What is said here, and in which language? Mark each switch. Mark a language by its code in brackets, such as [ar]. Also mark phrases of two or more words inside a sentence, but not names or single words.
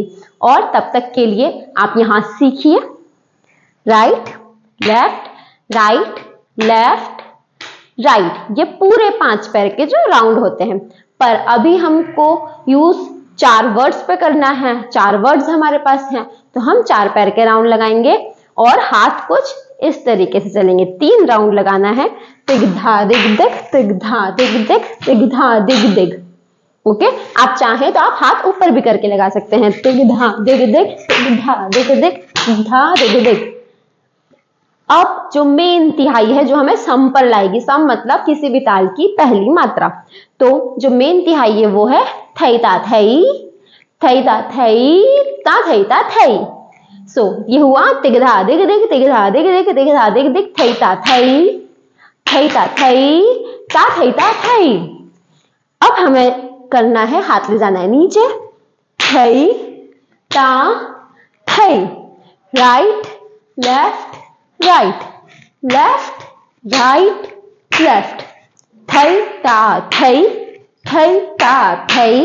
[hi] और तब तक के लिए आप यहाँ सीखिए [en] right left right, [hi] ये पूरे 5 पैर के जो राउंड होते हैं। पर अभी हमको [en] use 4 words [hi] पे करना है, 4 वर्ड्स हमारे पास हैं, तो हम 4 पैर के राउंड लगाएंगे और हाथ कुछ इस तरीके से चलेंगे। 3 राउंड लगाना है, तिगधा दिग दिग तिगधा दिग दिग तिगधा दिग दिग। ओके, आप चाहें तो आप हाथ ऊपर भी करके लगा सकते हैं, तिगधा दिग दिग तिगधा दिग दिग तिगधा दिग दिग। अब जो मेन तिहाई है जो हमें सम पर लाएगी, सम मतलब किसी भी ताल की पहली मात्रा, तो जो मेन तिहाई है वो है थैता थई ता थैता थई। सो ये हुआ तिगधा दिग दिग तिगधा दिग दिग तिगधा दिग दिग थैता थई ता थैता थई। अब हमें करना है, हाथ ले जाना है नीचे, थई ता थई, [en] right left left, [hi] थई ता थई।